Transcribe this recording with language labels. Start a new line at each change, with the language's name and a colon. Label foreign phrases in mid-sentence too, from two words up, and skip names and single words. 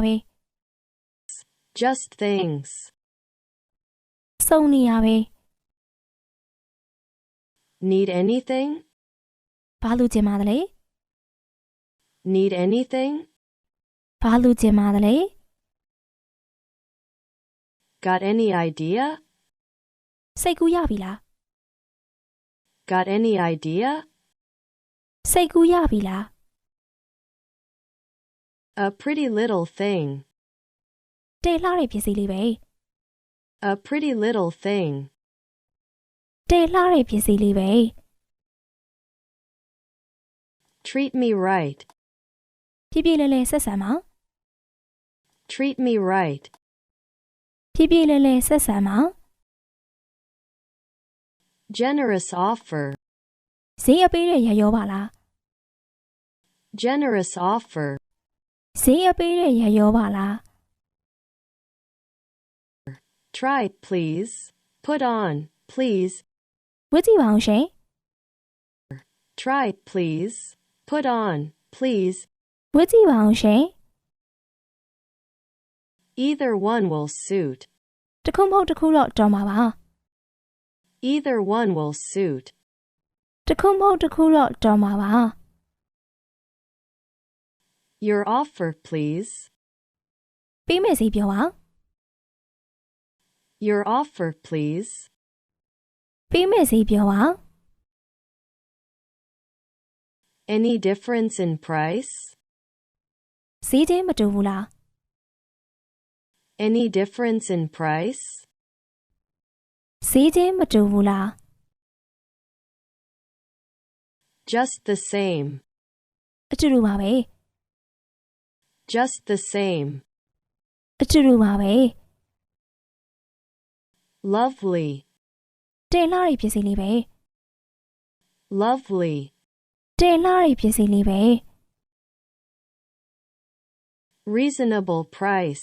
English: Just things.
Burmese: စုံနေရပဲ
English: Need anything?
Burmese: ဘာလို့ကျင်ပါသလဲ
English: Need anything?
Burmese: ဘာလို့ကျင်ပါသလဲ
English: Got any idea?
Burmese: စိတ်ကူးရပြီလား
English: Got any idea?
Burmese: စိတ်ကူးရပြီလား
English: A pretty little thing.
Burmese: တဲလှတဲ့ပစ္စည်းလေးပဲ
English: A pretty little thing.
Burmese: တဲလှတဲ့ပစ္စည်းလေးပဲ
English: Treat me right.
Burmese: ဖြည်းဖြည်းလဲလဲဆက်ဆံပါ
English: Treat me right.
Burmese: ဖြည်းဖြည်းလဲလဲဆက်ဆံပါ
English: Generous offer.
Burmese: ဈေးအပေးတဲ့ရရောပါလား
English: Generous offer.
Burmese: ဈေးအပေးတဲ့ရရောပါလား
English: Try, please. Put on, please.
Burmese: ဝတ်ကြည့်ပါအောင်ရှင်
English: Try, please. Put on, please.
Burmese: ဝတ်ကြည့်ပါအောင်ရှင်
English: Either one will suit.
Burmese: တစ်ခုမဟုတ်တစ်ခုတော့တော်မှာပါ
English: Either one will suit.
Burmese: တစ်ခုမဟုတ်တစ်ခုတော့တော်မှာပါ
English: Your offer, please.
Burmese: ပေးမယ်စီပြောပါ
English: Your offer, please.
Burmese: ပေးမယ်စီပြောပါ
English: Any difference in price?
Burmese: ဈေးချင်းမတူဘူးလား
English: Any difference in price?
Burmese: ဈေးချင်းမတူဘူးလား
English: Just the same.
Burmese: အတူတူပါပဲ
English: Just the same.
Burmese: အတူတူပါပဲ
English: Lovely.
Burmese: တဲလှတဲ့ပစ္စည်းလေးပဲ
English: Lovely.
Burmese: တဲလှတဲ့ပစ္စည်းလေးပဲ
English: Reasonable price.